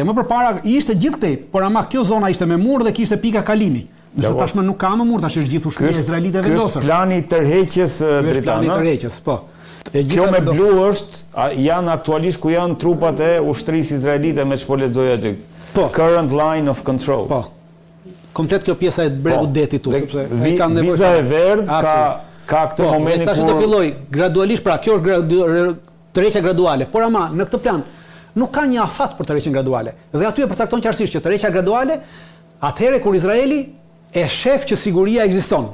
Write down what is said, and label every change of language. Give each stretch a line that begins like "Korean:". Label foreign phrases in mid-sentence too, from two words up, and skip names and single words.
Albanian: Më përpara ishte gjithë këtej, por ama kjo zona ishte me mur dhe kishte pika kalimi. Nëse tashmë nuk ka më mur, tash është gjithë ushtria izraelite vendosur. Ky është plani i tërheqjes drejtanë. Plani i tërheqjes, po. Kjo me blu është janë aktualisht ku janë trupat e ushtrisë izraelite me ç'po lexoj aty.
English: Current line of control.
Albanian: Po. Komplet kjo pjesa e bregut detit tu, sepse kanë nevojë. Viza e verdhë ka këtë momentin ku tash do filloj gradualisht, pra kjo është tërheqja graduale, por ama në këtë plan nuk ka një afat për tërheqjen graduale. Dhe aty e përcakton qartësisht që tërheqja graduale atëherë kur Izraeli e shef që siguria ekziston.